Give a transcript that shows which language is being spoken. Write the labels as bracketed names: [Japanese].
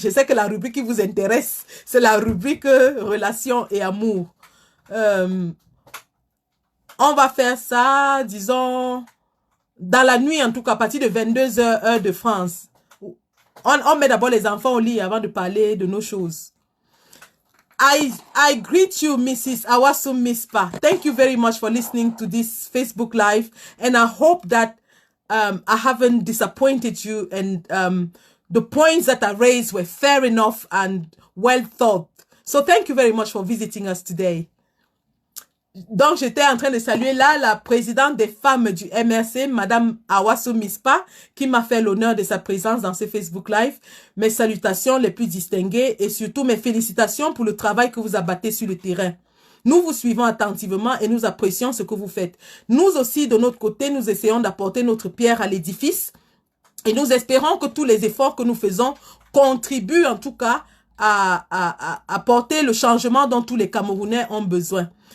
[French] Je sais que la rubrique qui vous intéresse, c'est la rubrique relations et amour. On va faire ça, disons, dans la nuit en tout cas, à partir de 22h, heure de France. On met d'abord les enfants au lit avant de parler de nos choses. [English] I greet you, Mrs. Awasu Mispa. Thank you very much for listening to this Facebook Live. And I hope that I haven't disappointed you and the points that I raised were fair enough and well thought. So thank you very much for visiting us today. [French] Donc, j'étais en train de saluer là la présidente des femmes du MRC, Madame Awasu Mispa, qui m'a fait l'honneur de sa présence dans ce Facebook Live. Mes salutations les plus distinguées et surtout mes félicitations pour le travail que vous abattez sur le terrain. Nous vous suivons attentivement et nous apprécions ce que vous faites. Nous aussi, de notre côté, nous essayons d'apporter notre pierre à l'édifice et nous espérons que tous les efforts que nous faisons contribuent en tout cas à apporter le changement dont tous les Camerounais ont besoin.